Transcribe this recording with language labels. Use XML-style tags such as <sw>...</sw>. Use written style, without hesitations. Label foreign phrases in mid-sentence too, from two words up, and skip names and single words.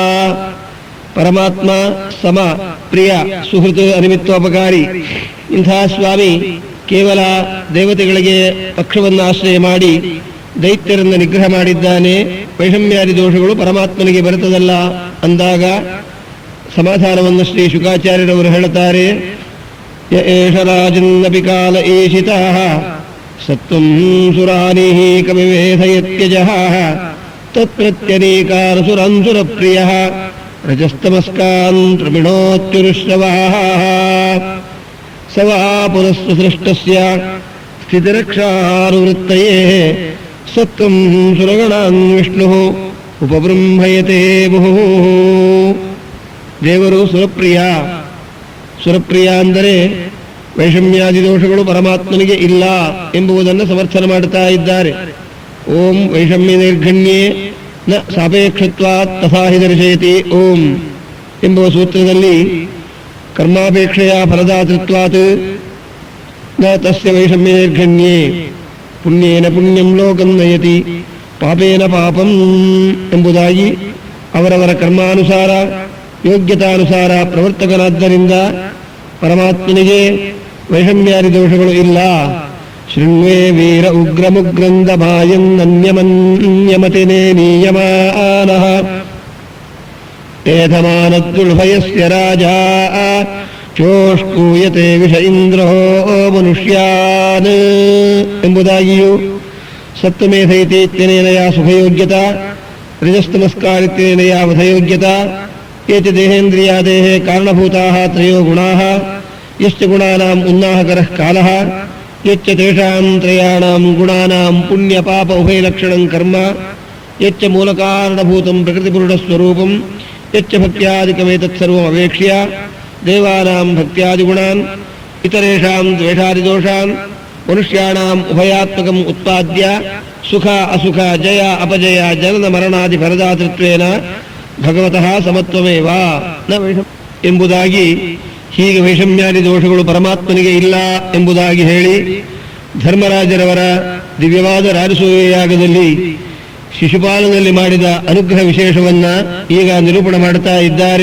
<kn>ಪರಮಾತ್ಮ ಸಮ ಪ್ರಿಯ ಸುಹೃತ್ ಅನಿಮಿತ್ತೋಪಕಾರಿ ಇಂಥ ಸ್ವಾಮಿ ಕೇವಲ ದೇವತೆಗಳಿಗೆ ಪಕ್ಷವನ್ನು ಆಶ್ರಯ ಮಾಡಿ ದೈತ್ಯರನ್ನು ನಿಗ್ರಹ ಮಾಡಿದ್ದಾನೆ. ವೈಷಮ್ಯಾದಿ ದೋಷಗಳು ಪರಮಾತ್ಮನಿಗೆ ಬರುತ್ತದಲ್ಲ ಅಂದಾಗ ಸಮಾಧಾನವನ್ನು ಶ್ರೀ ಶುಕಾಚಾರ್ಯರವರು ಹೇಳುತ್ತಾರೆ.</kn> <sa>ಯ ಏಷ ರಾಜನ್ನಪಿ ಕಾಲ ಏಷಿತಃ ಸತ್ವಂ ಸುರಾನಿಃ ಕವಿವೇಧಯತ್ಯಜಃ ತತ್ಪ್ರತ್ಯನೇಕಾರ ಸುರಾನ್ಸುರ ಪ್ರಿಯಃ ರಜಸ್ತಮಸ್ಕಾನ್ ಪ್ರಮಿಣೋತ್ಯುರುಶ್ರವಃ ಸ ವಾ ಪುರಸ್ತು ಸೃಷ್ಟಸ್ಯ ಸ್ಥಿತಿರಕ್ಷಾನುವೃತ್ತಯೇ ಸತ್ವಂ ಸುರಗಣಾನ್ ವಿಷ್ಣುಃ ಉಪಬೃಂಹಯತೆ ಬಹು.</sa> <kn>ದೇವರು ಸುರಪ್ರಿಯ. ಸುರಪ್ರಿಯ ಅಂದರೆ ವೈಷಮ್ಯಾದಿ ದೋಷಗಳು ಪರಮಾತ್ಮನಿಗೆ ಇಲ್ಲ ಎಂಬುದನ್ನು ಸಮರ್ಥನೆ ಮಾಡುತ್ತಾ ಇದ್ದಾರೆ.</kn> <sa>ಓಂ ವೈಷಮ್ಯ ನಿರ್ಘಣ್ಯೇ ನ ಸಾಪೇಕ್ಷತ್ವಾತ್ ತಥಾ ಹಿ ದರ್ಶಯತಿ ಓಂ</sa> <kn>ಎಂಬುವ ಸೂತ್ರದಲ್ಲಿ ಕರ್ಮಾಪೇಕ್ಷೆಯ</kn> <sa>ಫಲದಾತೃತ್ವಾತ್ ನ ತಸ್ಯ ವೈಷಮ್ಯ ನಿರ್ಘಣ್ಯೇ ಪುಣ್ಯೇನ ಪುಣ್ಯಂ ಲೋಕಂ ನಯತಿ ಪಾಪೇನ ಪಾಪಂ</sa> <kn>ಎಂಬುದಾಗಿ ಅವರವರ ಕರ್ಮಾನುಸಾರ ಯೋಗ್ಯತಾನುಸಾರ ಪ್ರವರ್ತಕನಾದ್ದರಿಂದ ಪರಮಾತ್ಮನಿಗೆ ವೈಷಮ್ಯಾದಿ ದೋಷಗಳು ಇಲ್ಲ.</kn> <sa>ಶೃಣ್ವೇ ವೀರ ಉಗ್ರಮುಗ್ರಂದಮಾಯನ್ನನ್ಯಮನ್ಯಮತಿನೇ ನೀಯಮಾನಃ ಏಧಮಾನದ್ದುಳ್ಭಯಸ್ಯ ರಾಜಾ ಚೋಷ್ಕೂಯತೆ ವಿಷ ಇಂದ್ರೋ ಮನುಷ್ಯಾನ್ ಎಂಬುದಾಗಿಯೂ ಸತ್ವಮೇಧೈತೇತ್ಯನೇನ ಯಾ ಸುಖಯೋಗ್ಯತಾ ರಜಸ್ತಮಸ್ಕಾರಿತ್ಯನೇನ ಯಾ ವಧಯೋಗ್ಯತಾ ಏಚ ದೇಹೇಂದ್ರಿಯಾದೇಹ ಕಾರಣಭೂತಾಃ ತ್ರಯೋ ಗುಣಾಃ ಯಶ್ಚ ಗುಣಾನಾಂ ಉನ್ನಾಹಕರಃ ಕಾಲಃ ಯಚ್ಚ ತೇಷಾಂ ತ್ರಯಾಣಾಂ ಗುಣಾನಾಂ ಪುಣ್ಯ ಪಾಪ ಉಭಯಲಕ್ಷಣಂ ಕರ್ಮ ಯಚ್ಚ ಮೂಲಕಾರಣಭೂತಂ ಪ್ರಕೃತಿಪುರುಷಸ್ವರೂಪಂ ಯಚ್ಚ ಭಕ್ತ್ಯಾದಿಕಮೇತತ್ ಸರ್ವಂ ಅವೇಕ್ಷ್ಯ ದೇವಾನಾಂ ಭಕ್ತ್ಯಾದಿಗುಣಾನ್ ಇತರೇಷಾಂ ದ್ವೇಷಾದಿದೋಷಾನ್ ಮನುಷ್ಯಾಣಾಂ ಉಭಯಾತ್ಮಕಂ ಉತ್ಪಾದ್ಯ ಸುಖ ಅಸುಖ ಜಯ ಅಪಜಯ ಜನನ ಮರಣಾದಿ ಫಲದಾತೃತ್ವೇನ ಭಗವತಃ ಸಮತ್ವಮೇವ ನ ವೈಷಮ್ಯ</sa> <kn>ಎಂಬುದಾಗಿ ಹೀಗೆ ವೈಷಮ್ಯಾದಿ ದೋಷಗಳು ಪರಮಾತ್ಮನಿಗೆ ಇಲ್ಲ ಎಂಬುದಾಗಿ ಹೇಳಿ ಧರ್ಮರಾಜರವರ ದಿವ್ಯವಾದ ರಾಜಸೂಯ ಯಾಗದಲ್ಲಿ ಶಿಶುಪಾಲನಲ್ಲಿ ಮಾಡಿದ ಅನುಗ್ರಹ ವಿಶೇಷವನ್ನ ಈಗ ನಿರೂಪಣೆ ಮಾಡುತ್ತಾ ಇದ್ದಾರೆ.</kn>